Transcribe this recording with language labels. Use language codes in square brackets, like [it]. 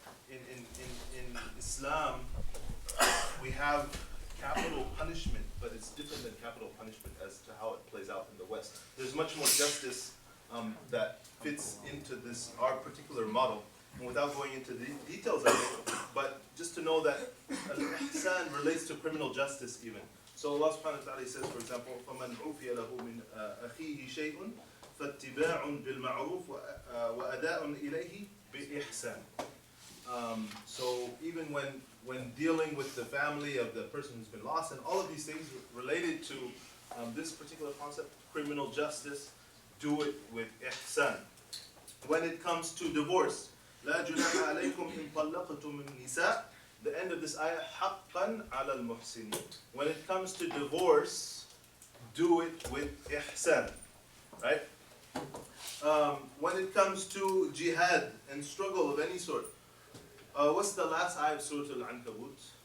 [en] In Islam, we have capital punishment, but it's different than capital punishment as to how it plays out in the West. There's much more justice that fits into our particular model. And without going into the details of it, but just to know that al-ihsan relates to criminal justice even. So Allah subhanahu wa ta'ala says, for example, [ar] فَمَنْ عُفِيَ لَهُ مِنْ أَخِيهِ شَيْءٌ فَاتِّبَاعٌ بِالْمَعْرُوفِ وَأَدَاءٌ إِلَيْهِ بِإِحْسَانٍ. [en] So even when dealing with the family of the person who's been lost, and all of these things related to this particular concept, criminal justice, do it with ihsan. When it comes to divorce, [ar] لا جناح عليكم إن طلقتم النساء. [en] The end of this ayah, [ar] حقا على المحسنين. [en] When it comes to divorce, do it with ihsan, right? When it comes to jihad and struggle of any sort, what's the last ayah of Surah Al-Ankabut?